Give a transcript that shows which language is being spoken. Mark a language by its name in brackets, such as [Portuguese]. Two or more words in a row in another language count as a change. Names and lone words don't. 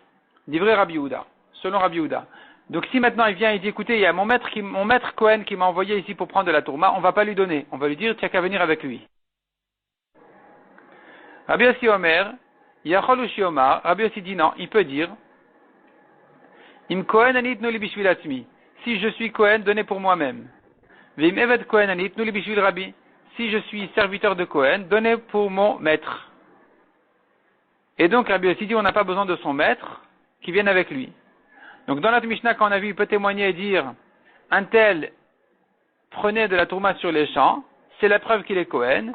[Hebrew] דברי רבי יהודה, [French] selon Rabbi Yehuda. Donc si maintenant il vient et dit, écoutez, il y a mon maître Cohen qui m'a envoyé ici pour prendre de la tourma, on va pas lui donner. On va lui dire, tu n'as qu'à venir avec lui. [Hebrew] רבי יוסי אומר, יכול הוא שיאמר, [French] Rabbi Yossi dit non, il peut dire, [Hebrew] אם כהן אני תנו לי בשביל עצמי. [French] Si je suis Cohen, donnez pour moi-même. [Hebrew] ואם עבד כהן אני תנו לי בשביל רבי. [French] Si je suis serviteur de Cohen, donnez pour mon maître. Et donc Rabbi Yossi dit, on n'a pas besoin de son maître qui vienne avec lui. Donc dans notre Mishnah, quand on a vu, il peut témoigner et dire, un tel prenait de la tourma sur les champs, c'est la preuve qu'il est Kohen.